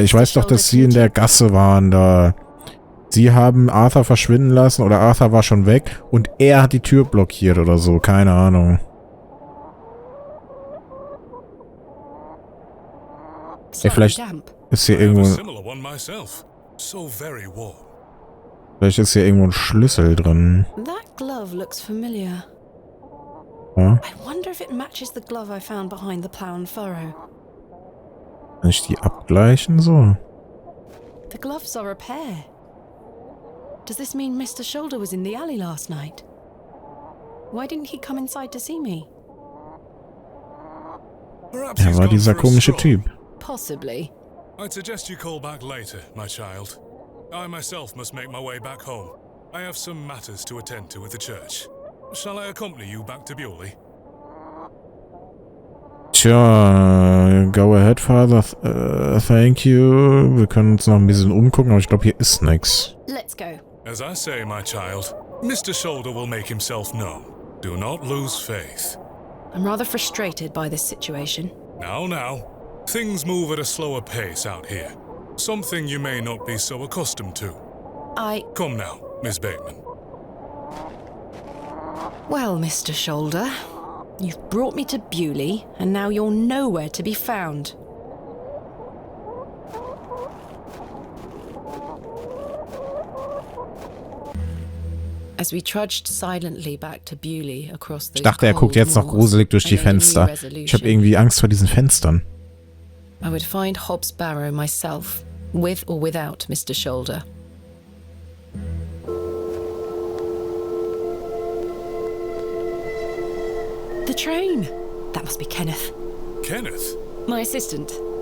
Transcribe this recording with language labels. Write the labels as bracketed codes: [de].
[de] Ich weiß doch, dass Sie in der Gasse waren da. Sie haben Arthur verschwinden lassen oder Arthur war schon weg und er hat die Tür blockiert oder so. Keine Ahnung. Ey, vielleicht ist hier irgendwo... Vielleicht ist hier irgendwo ein Schlüssel drin. [en] That glove looks familiar. [de] Ja? [en] I wonder if it matches the glove I found behind the plough and furrow. [de] Kann ich die abgleichen so? [en] The gloves are a pair. Does this mean Mr. Shoulder was in the alley last night? Why didn't he come inside to see me? [de] Er war dieser komische Typ. [en] Possibly. I'd suggest you call back later, my child. I myself must make my way back home. I have some matters to attend to at the church. Shall I accompany you back to Bulle? Tja, go ahead, Father. Thank you. [de] Wir können uns noch ein bisschen umgucken, aber ich glaube, hier ist nichts. [en] Let's go. As I say, my child, Mr. Shoulder will make himself known. Do not lose faith. I'm rather frustrated by this situation. Now. Things move at a slower pace out here. Something you may not be so accustomed to. Come now, Miss Bateman. Well, Mr. Shoulder, you've brought me to Bulle, and now you're nowhere to be found. As we trudged silently back to Bulle across the [de] Ich dachte, er guckt jetzt noch gruselig durch die Fenster. Ich habe irgendwie Angst vor diesen Fenstern. [en] I would find Hobb's Barrow myself, with or without Mr. Shoulder. The train! That must be Kenneth. Kenneth? My assistant.